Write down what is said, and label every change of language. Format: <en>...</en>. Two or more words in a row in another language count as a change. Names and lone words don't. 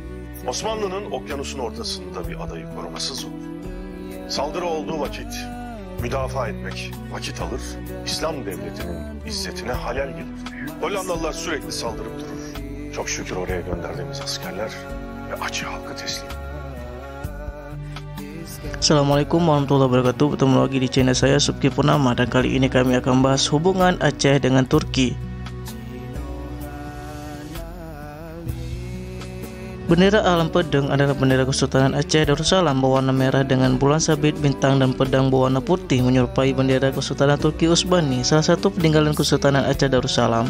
<tr>Osmanlı'nın okyanusun ortasında bir adayı korumasız olur. Saldırı olduğu vakit müdafaa etmek vakit alır, İslam devletinin izzetine halel gelir. Hollandalılar sürekli saldırıp durur. Çok şükür oraya gönderdiğimiz askerler ve Aceh halkı teslim.</tr> <ar>Assalamualaikum warahmatullahi wabarakatuh.</ar> <id>Bertemu lagi di channel saya Subki Purnama, dan kali ini kami akan bahas hubungan Aceh dengan Turki. Bendera Alam Pedang adalah bendera Kesultanan Aceh Darussalam berwarna merah dengan bulan sabit, bintang dan pedang berwarna putih menyerupai bendera Kesultanan Turki Utsmani, salah satu peninggalan Kesultanan Aceh Darussalam.</id>